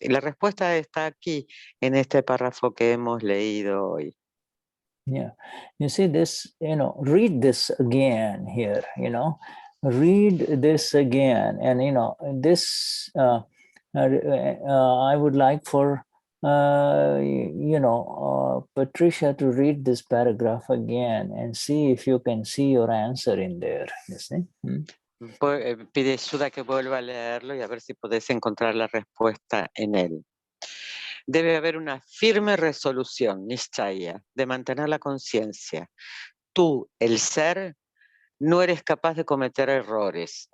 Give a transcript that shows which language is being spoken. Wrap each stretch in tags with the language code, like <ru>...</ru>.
<es>Y la respuesta está aquí, en este párrafo que hemos leído hoy.</es> <en>Yeah, you see this, you know, read this again here, you know, read this again. And, you know, this, I would like for, you know, Patricia to read this paragraph again and see if you can see your answer in there, you see.</en> <es>Pide ayuda que vuelva a leerlo y a ver si podés encontrar la respuesta en él. Debe haber una firme resolución, nischaya, de mantener la consciencia. Tú, el ser, no eres capaz de cometer errores.</es>